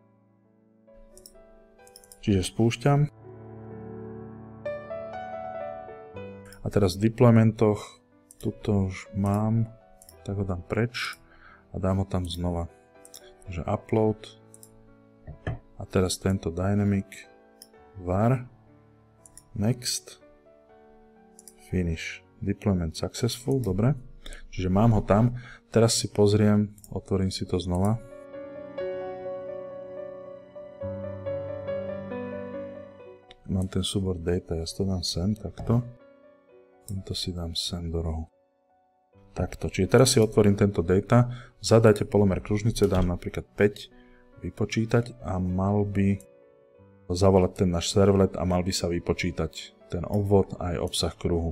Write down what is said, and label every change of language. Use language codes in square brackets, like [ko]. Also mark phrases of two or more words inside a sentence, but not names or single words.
[sk] Čiže spúšťam. A teraz v deploymentoch, tuto už mám, tak ho dám preč a dám ho tam znova. Takže upload. A teraz tento [en] dynamic var next finish. Deployment successful, [sk] dobre. Čiže mám ho tam. Teraz si pozriem, otvorím si to znova. Mám ten súbor data, ja si to dám sem, takto. Tento si dám sem do rohu. Takto, čiže teraz si otvorím tento data, zadajte polomer kružnice, dám napríklad 5, vypočítať a mal by zavolať ten náš servlet a mal by sa vypočítať ten obvod aj obsah kruhu.